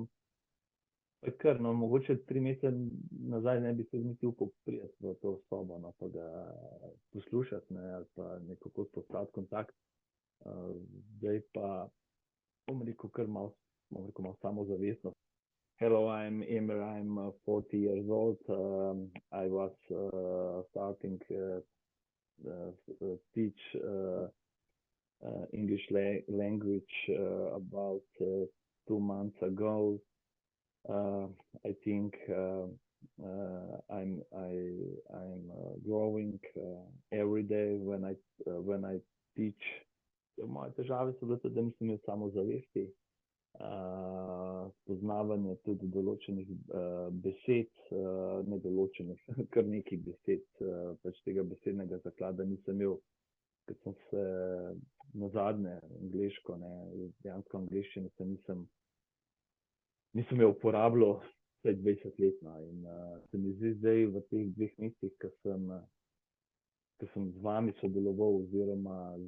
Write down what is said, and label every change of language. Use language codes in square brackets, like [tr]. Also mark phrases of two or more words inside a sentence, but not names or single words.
[sl] Pa je kar, no, mogoče 3 mesece nazaj ne bi se niti upal priti v to sobo, no, pa ga poslušati, ne, ali pa nekako spostaviti kontakt. Zdaj pa, bom rekel, kar malo, malo samozavestno. [en] Hello, I'm Emir, I'm 40 years old. I was starting teach English language about 2 months ago. I think I'm growing every day when I teach. [sl] Moje težave so bile tudi, da nisem imel samozavesti, poznavanje tudi določenih besed, nedoločenih, kar nekaj besed, pač tega besednega zaklada nisem imel, ker sem se nazadnje angleško, ne, dejansko angleščino se nisem jo uporabljal vsaj 20 let, no, in se mi zdi zdaj v teh 2 mesecih, ko sem z vami sodeloval oziroma